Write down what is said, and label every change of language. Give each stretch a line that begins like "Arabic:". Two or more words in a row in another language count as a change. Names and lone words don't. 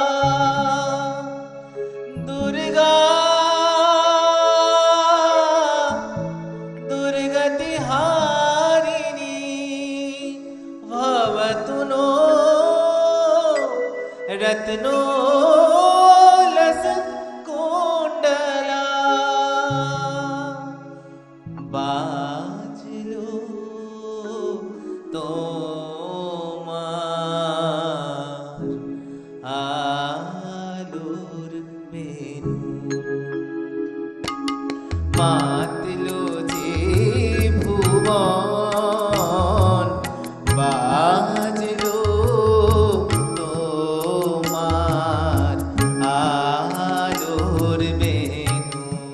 Sanskrit: दुर्गा दुर्गति हारिणी भवतु नो रत्नो लस कुंडला।
Bangla: बाजलो তোমার আলোর বেনু, মাতলো যে ভুবন, বাজলো তোমার আলোর বেনু।